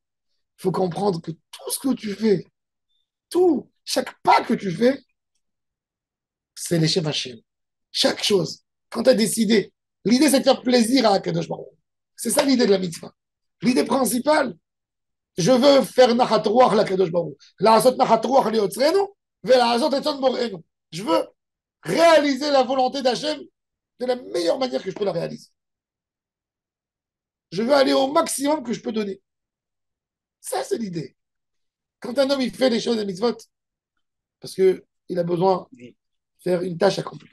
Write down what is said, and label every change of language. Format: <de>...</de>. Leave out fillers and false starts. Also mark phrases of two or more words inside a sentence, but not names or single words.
<fr>Il faut comprendre que tout ce que tu fais, tout, chaque pas que tu fais, c'est les Hashem. Chaque chose. Quand tu as décidé, l'idée c'est de faire plaisir à Akadosh Baruch Hu. C'est ça l'idée de la mitzvah. L'idée principale, je veux faire</fr> <he>נחת רוח לה קדוש ברוך הוא. לעשות נחת רוח ליוצרנו, ולעשות רצון בוראנו.</he> <fr>Je veux réaliser la volonté d'Hachem de la meilleure manière que je peux la réaliser. Je veux aller au maximum que je peux donner. Ça, c'est l'idée. Quand un homme il fait les choses des mitzvot, parce qu'il a besoin de faire une tâche accomplie.</fr>